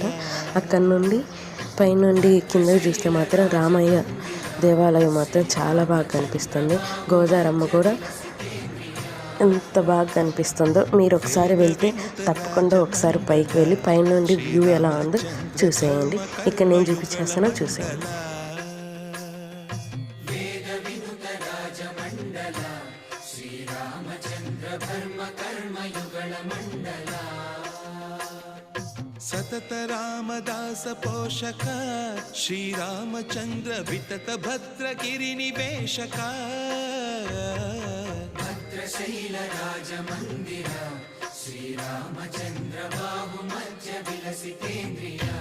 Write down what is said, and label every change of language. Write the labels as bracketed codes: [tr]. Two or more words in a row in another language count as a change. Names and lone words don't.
[te] అక్కడి నుండి పైనుండి కిందకి చూస్తే మాత్రం రామయ్య దేవాలయం మాత్రం చాలా బాగా కనిపిస్తుంది. గోదారమ్మ కూడా ఎంత బాగా కనిపిస్తుందో మీరు ఒకసారి వెళ్తే తప్పకుండా ఒకసారి పైకి వెళ్ళి పైనుండి వ్యూ ఎలా ఉందో చూసేయండి. ఇక్కడ నేను చూపించేస్తానో చూసేయండి. [sa] सतत रामदास पोषक श्रीरामचंद्र वितत भद्रगिरि निवेशक भद्रशैल राजमंदिर श्रीरामचंद्र बाहु मध्य विलसितेन्द्रिय